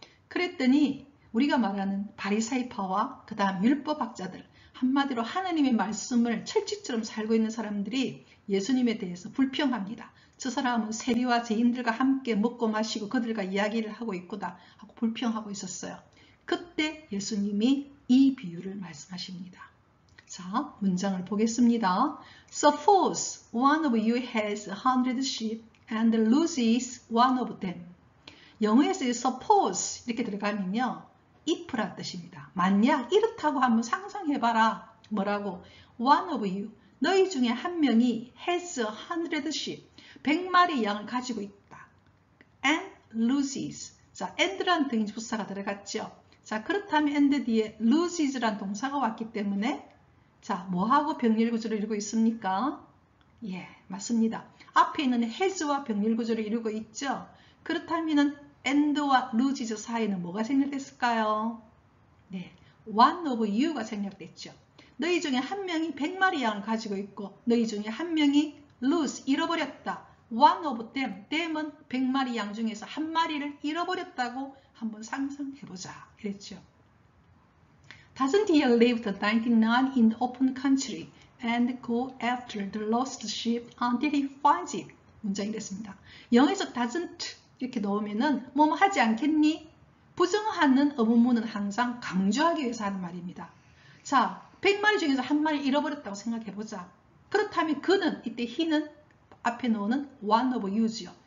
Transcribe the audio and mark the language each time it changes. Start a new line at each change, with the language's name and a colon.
Korean: 그랬더니 우리가 말하는 바리사이파와 그 다음 율법학자들, 한마디로 하나님의 말씀을 철칙처럼 살고 있는 사람들이 예수님에 대해서 불평합니다. 저 사람은 세리와 죄인들과 함께 먹고 마시고 그들과 이야기를 하고 있구나 하고 불평하고 있었어요. 그때 예수님이 이 비유를 말씀하십니다. 자, 문장을 보겠습니다.
English: Suppose one of you has 100 sheep and loses one of them.
Korean: 영어에서 suppose 이렇게 들어가면요. if란 뜻입니다. 만약 이렇다고 한번 상상해봐라. 뭐라고?
English: One of you,
Korean: 너희 중에 한 명이
English: has 100 sheep,
Korean: 100마리 양을 가지고 있다.
English: And loses.
Korean: 자, and란 등기부사가 들어갔죠. 자, 그렇다면 and 뒤에 loses란 동사가 왔기 때문에 자, 뭐하고 병렬구조를 이루고 있습니까? 예, 맞습니다. 앞에 있는 has와 병렬구조를 이루고 있죠. 그렇다면 and와 loses 사이에는 뭐가 생략됐을까요? 네,
English: one of you
Korean: 가 생략됐죠. 너희 중에 한 명이 100마리 양을 가지고 있고 너희 중에 한 명이 lose, 잃어버렸다.
English: one of them,
Korean: them은 100마리 양 중에서 한 마리를 잃어버렸다고 한번 상상해보자. 이랬죠.
English: Doesn't he leave the 99 in the open country and go after the lost sheep until he finds it?
Korean: 문장이 됐습니다. 영어에서 doesn't 이렇게 넣으면은 뭐뭐 하지 않겠니? 부정하는 의문문은 항상 강조하기 위해서 하는 말입니다. 자, 100마리 중에서 한 마리 잃어버렸다고 생각해보자. 그렇다면 그는, 이때 he는 앞에 넣는 one of you죠.